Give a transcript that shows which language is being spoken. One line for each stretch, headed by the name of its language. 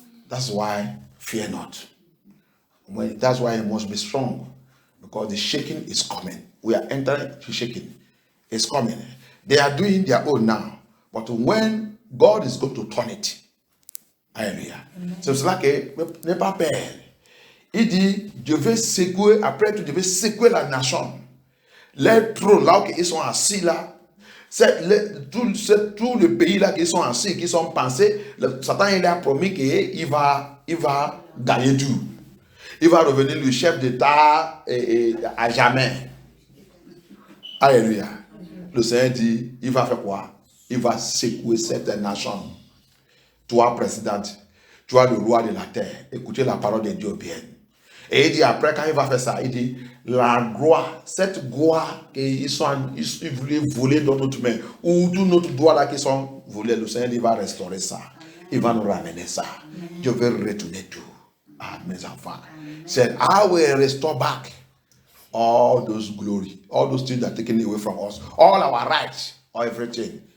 English: That's why fear not. That's why you must be strong, because the shaking is coming. We are entering the shaking. It's coming. They are doing their own now, but when God is going to turn it, alléluia.
French: C'est cela que n'est pas peur. Il dit, je vais secouer, après tout, je vais secouer la nation. Les trônes là où ils sont assis là, tout le pays là qui sont assis, qui sont pensés, Satan il a promis qu'il va gagner tout. Il va revenir le chef d'État à jamais. Alléluia. Le Seigneur dit, il va faire quoi? Il va secouer cette nation. Toi, présidente, toi, le roi de la terre, écoutez la parole de Dieu bien. Et il dit après, quand il va faire ça, il dit, la gloire, cette gloire qu'ils voulaient voler dans notre main, ou tous notre droit là qui sont volés, le Seigneur il va restaurer ça. Il va nous ramener ça. Dieu veut retourner tout. Ah, mes enfants.
English: Said, I will restore back all those glory, all those things that are taken away from us, all our rights, or everything.